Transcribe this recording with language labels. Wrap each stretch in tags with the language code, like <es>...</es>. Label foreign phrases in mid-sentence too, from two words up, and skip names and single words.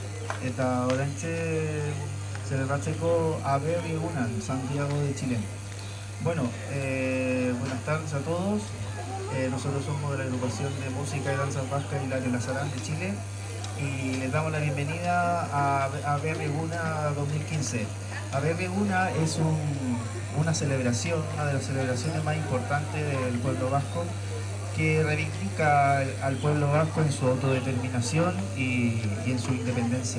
<eu>eta oraintxe celebratzeko aberri egunan Santiago de Chile.</eu> <es>Bueno, buenas tardes a todos. Nosotros somos de la agrupación de música y danza vasca Hilario Lazarán de Chile y les damos la bienvenida a Berri Eguna 2015. Aberri Eguna es una celebración, una de las celebraciones más importantes del pueblo vasco, que reivindica al pueblo vasco en su autodeterminación y en su independencia.</es>